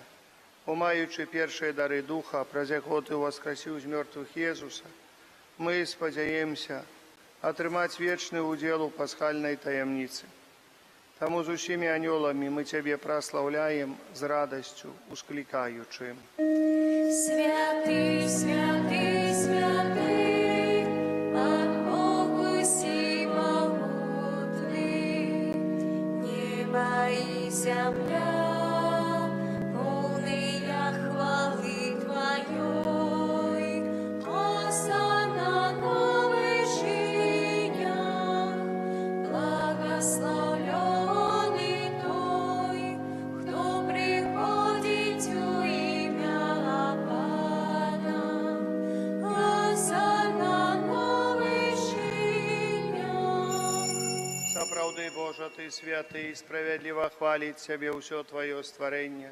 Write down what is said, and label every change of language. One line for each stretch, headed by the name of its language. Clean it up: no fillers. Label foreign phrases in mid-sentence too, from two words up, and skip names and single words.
Belarusian: Умаючы першыя дары Духа, праз яго Ты ўваскрасіў з мёртвых Езуса, мы спадзяемся атрымаць вечны ўдзел у пасхальнай таямніцы. Таму з усімі анёламі мы Цябе праслаўляем з радасцю, усклікаючы.
Russian: Святый, святый, святый, Пан Бог всемогутный, небо и земля, полные хвалы Твоей, Осанна на вышинях, благословлен.
Belarusian: Сапраўды, Божа, Ты святы і справядліва хваліць Цябе ўсё Тваё стварэнне,